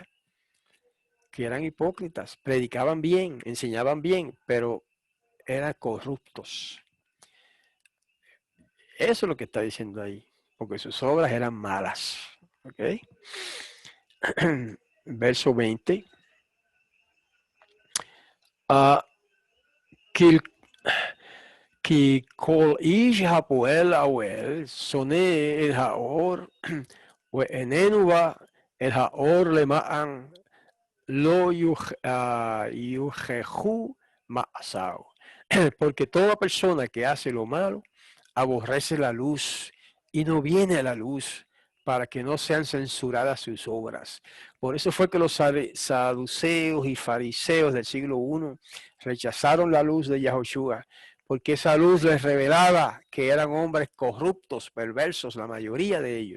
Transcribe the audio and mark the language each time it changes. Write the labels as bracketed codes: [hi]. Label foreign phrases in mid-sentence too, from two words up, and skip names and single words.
[es] Que eran hipócritas, predicaban bien, enseñaban bien, pero eran corruptos. Eso es lo que está diciendo ahí, porque sus obras eran malas. ¿Ok? Verso 20. [he] כי כל איש הפועל האוהל שונא את האור ואיננו בא את האור למען לא יוכחו מעשיו. [es] Porque toda persona que hace lo malo aborrece la luz y no viene a la luz para que no sean censuradas sus obras. Por eso fue que los saduceos y fariseos del siglo I rechazaron la luz de Yahushua, porque esa luz les revelaba que eran hombres corruptos, perversos, la mayoría de ellos.